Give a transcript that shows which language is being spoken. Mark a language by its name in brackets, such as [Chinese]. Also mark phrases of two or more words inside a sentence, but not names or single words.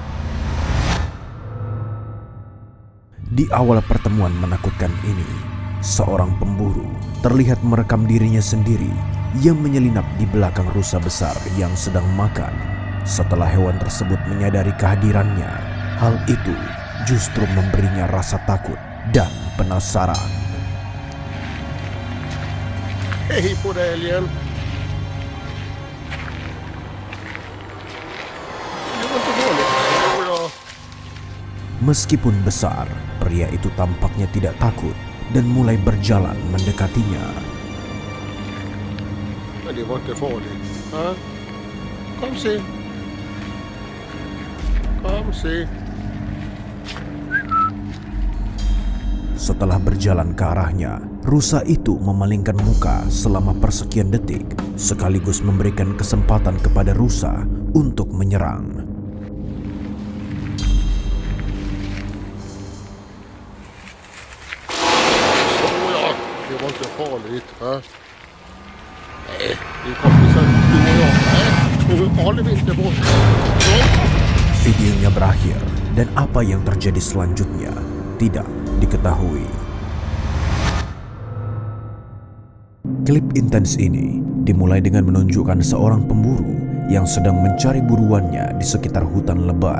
[Indonesian] Di awal pertemuan menakutkan ini, seorang pemburu terlihat merekam dirinya sendiri yang menyelinap di belakang rusa besar yang sedang makan. Setelah hewan tersebut menyadari kehadirannya, hal itu justru memberinya rasa takut dan penasaran. [Swedish] Hej på dig, alien. Det var inte dåligt. [Indonesian] Meskipun besar, pria itu tampaknya tidak takut dan mulai berjalan mendekatinya. [Swedish] Men det var inte farligt. Ha? Kom se. Kom se. [Indonesian] Setelah berjalan ke arahnya, rusa itu memalingkan muka selama persekian detik, sekaligus memberikan kesempatan kepada rusa untuk menyerang. [Swedish] Såja, det var inte farligt. Ha? Nej, vi kommer sen du och jag. Nej, nu håller vi inte bort. Så. [Indonesian] Videonya berakhir dan apa yang terjadi selanjutnya tidak diketahui. Klip intens ini dimulai dengan menunjukkan seorang pemburu yang sedang mencari buruannya di sekitar hutan lebat.